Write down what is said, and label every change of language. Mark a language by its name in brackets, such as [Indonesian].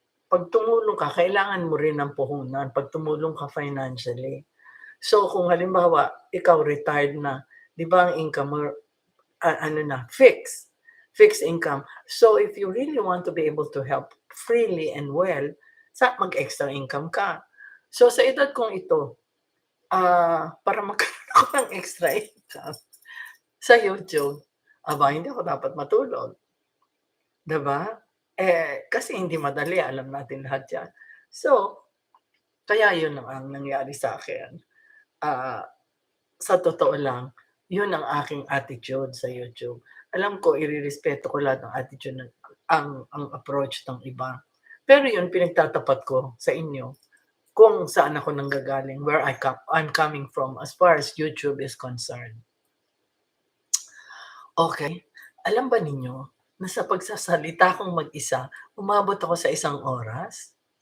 [Filipino] Pag tumulong ka, kailangan mo rin ng puhunan. Pag tumulong ka financially. So, kung halimbawa, ikaw retired na, di ba ang income mo, fixed income. [English] So, if you really want to be able to help freely and well, [Filipino] mag-extra income ka. So, sa edad kong ito, para magkaroon ako ng extra income sa YouTube, hindi ako dapat matulog. Diba? Kasi hindi madali, alam natin lahat yan. So, kaya yun ang nangyari sa akin. Sa totoo lang, yun ang aking attitude sa YouTube. Alam ko, irerespeto ko lahat ng attitude, ang approach ng iba. Pero yun, pinagtatapat ko sa inyo kung saan ako nanggagaling, [English] where I'm coming from as far as YouTube is concerned. [Filipino] Okay, alam ba ninyo na sa pagsasalita kong mag-isa, umabot ako sa 1 oras?